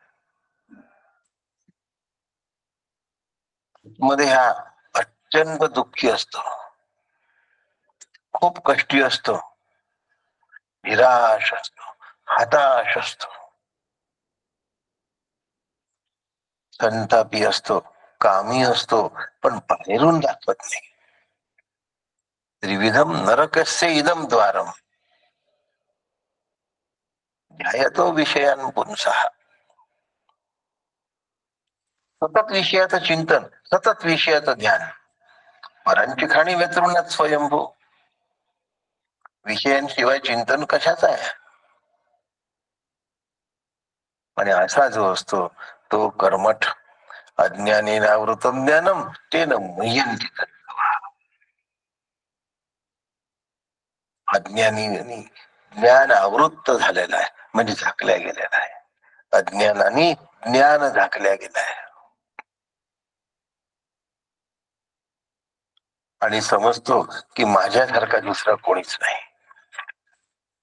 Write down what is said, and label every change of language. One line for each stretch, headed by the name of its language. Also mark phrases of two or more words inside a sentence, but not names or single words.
Marathi: मध्ये हा अत्यंत दुःखी असतो, खूप कष्टी असतो, निराश असतो, हताश असतो, संतापी असतो, कामी असतो, पण बाहेरून दाखवत नाही.
Sanskrit: त्रिविधम नरकस्य इदम द्वारम ध्यायतो विषयान पुंसः.
Marathi: सतत विषयाचं चिंतन, सतत विषयाचं ध्यान.
Sanskrit: परांची खाणी व्यतरुणात स्वयंभू.
Marathi: विषयांशिवाय चिंतन कशाच आहे? आणि असा जो असतो तो कर्मठ.
Sanskrit: अज्ञानेनावृतम ज्ञानम तेन मुह्यन्ति तत्त्वः.
Marathi: अज्ञानी ज्ञान आवृत्त झालेला आहे, म्हणजे झाकल्या गेलेला आहे. अज्ञानाने ज्ञान झाकल्या गेलं आहे. आणि समजतो की माझ्यासारखा दुसरा कोणीच नाही.